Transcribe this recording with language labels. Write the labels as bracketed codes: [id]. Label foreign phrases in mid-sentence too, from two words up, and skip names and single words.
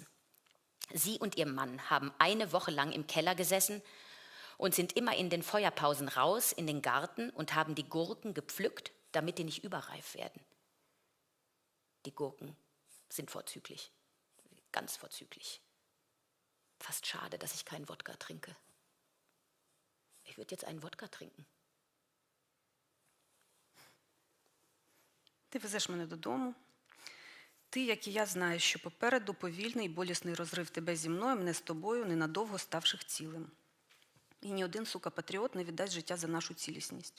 [de] Sie und ihr Mann haben eine Woche lang im Keller gesessen und sind immer in den Feuerpausen raus in den Garten und haben die Gurken gepflückt, damit die nicht überreif werden. Die Gurken sind vorzüglich, ganz vorzüglich. Fast schade, dass ich keinen Wodka trinke. Ich würde jetzt einen Wodka trinken. [uk] Ти везеш мене додому. Ти, як і я, знаєш, що попереду повільний і болісний розрив тебе зі мною, мене з тобою, ненадовго ставших цілим. І ні один, сука, патріот не віддасть життя за нашу цілісність.